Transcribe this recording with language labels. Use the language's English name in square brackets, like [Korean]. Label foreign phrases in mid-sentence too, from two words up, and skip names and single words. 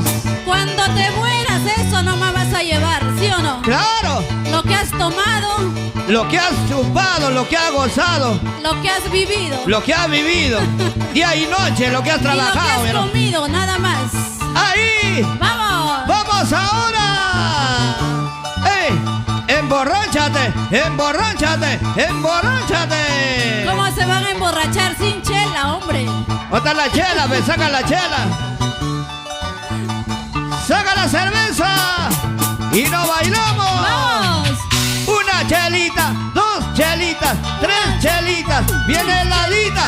[Spanish] Cuando te mueras, eso no me vas a llevar, ¿sí o no? Claro, Lo que has tomado, lo que has chupado, lo que has gozado, lo que has vivido, lo que has vivido, día y noche, lo que has y lo que trabajado. has ¿verdad? comido, nada más. Ahí, ¡Vamos! vamos ahora. ¡Ey! Emborráchate, emborráchate, emborráchate. ¿Cómo se van a emborrachar sin chela, hombre? Bota la chela, ve, saca la chela. Saca la cerveza y nos bailamos. ¡Vamos! Una chelita, dos chelitas, tres chelitas, viene heladita.